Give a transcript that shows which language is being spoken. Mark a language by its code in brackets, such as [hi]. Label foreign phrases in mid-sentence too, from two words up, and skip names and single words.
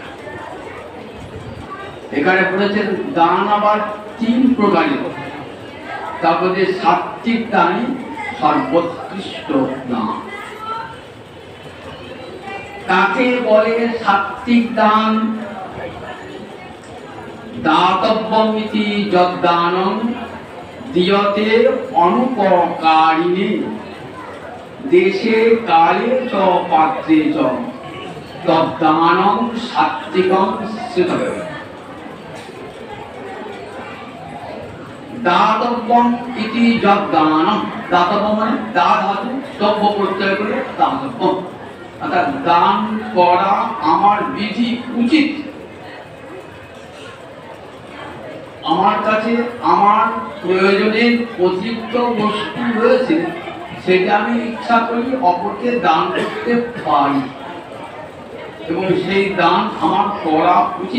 [bn] এখানে বলেছেন দান আবার তিন প্রকারের, তার মধ্যে সাত্বিক দানই সর্বোৎকৃষ্ট দান। কাকে বলে সাত্বিক দান? [sa] দাতব্যমিতি যদ্দানং দিয়তে অনুপকারিণে দেশে কালে চ পাত্রে চ তদ্দানং সাত্বিকং স্মৃতব্য। দাতব্যম ইতি যদ্দানং, [bn] দাতব্য মানে দা ধাতু তব্য প্রত্যয় করে দাতব্য, অর্থাৎ দান করা আমার বিধি উচিত। আমার কাছে আমার প্রয়োজনের অতিরিক্ত বস্তু রয়েছে, সেটা আমি ইচ্ছা করি অপরকে দান করতে পারি, এবং সেই দান আমার করা উচিত।